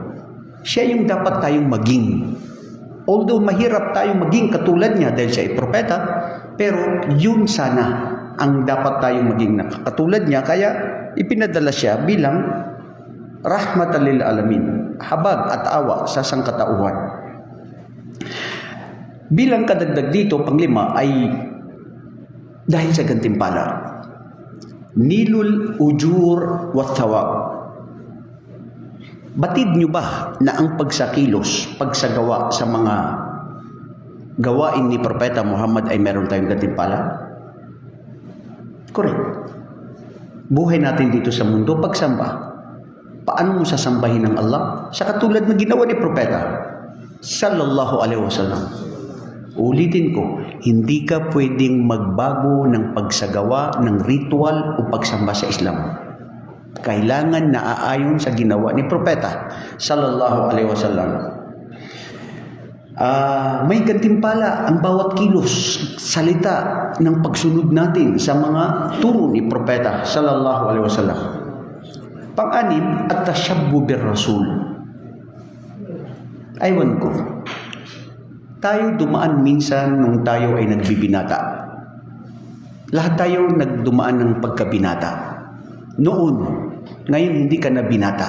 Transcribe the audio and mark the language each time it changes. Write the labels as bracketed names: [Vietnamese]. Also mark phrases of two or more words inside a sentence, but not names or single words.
[Filipino] Siya yung dapat tayong maging. Although mahirap tayong maging katulad niya dahil siya ay propeta, pero yun sana ang dapat tayong maging katulad niya. Kaya ipinadala siya bilang [Arabic] رحمة للعالمين, [Filipino] habag at awa sa sangkatauhan. Bilang kadagdag dito, panglima, ay dahil sa gantimpala, [Arabic] نيل الأجور والثواب. [Filipino] Batid nyo ba na ang pagsakilos, pagsagawa sa mga gawain ni Propeta Muhammad ay meron tayong gantimpala? Correct. Buhay natin dito sa mundo, pagsamba. Paano mo sasambahin ng Allah? Sa katulad na ginawa ni Propeta [Arabic] صلى الله عليه وسلم. [Filipino] Ulitin ko, hindi ka pwedeng magbago ng pagsagawa ng ritual o pagsamba sa Islam. Kailangan na aayon sa ginawa ni Propeta [Arabic] صلى الله عليه وسلم. [Filipino] May gantimpala ang bawat kilos, salita ng pagsunod natin sa mga turo ni Propeta [Arabic] صلى الله عليه وسلم. [Filipino] Pang-anim, [Arabic] التشبه بالرسول. [Filipino] Aywan ko, tayo dumaan minsan nung tayo ay nagbibinata. Lahat tayo nagdumaan ng pagkabinata. Noon, ngayon hindi ka na binata.